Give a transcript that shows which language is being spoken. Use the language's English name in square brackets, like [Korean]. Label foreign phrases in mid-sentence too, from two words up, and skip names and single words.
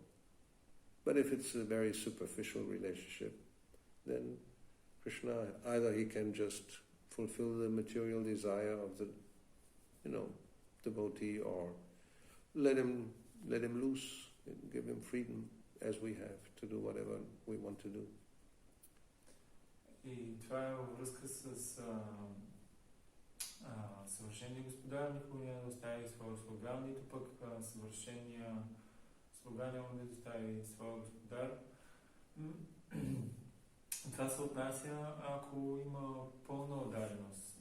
[English] But if it's a very superficial relationship, then Krishna, either he can just fulfill the material desire of the, devotee, or let him loose and give him freedom, as we have, to do whatever we want to do. [Bulgarian] И това е във връзка с съвършения господар, никога няма да остави своя слуга, нито пък съвършения слуга няма да остави своя господар. Това се отнася, ако има пълна отдаденост.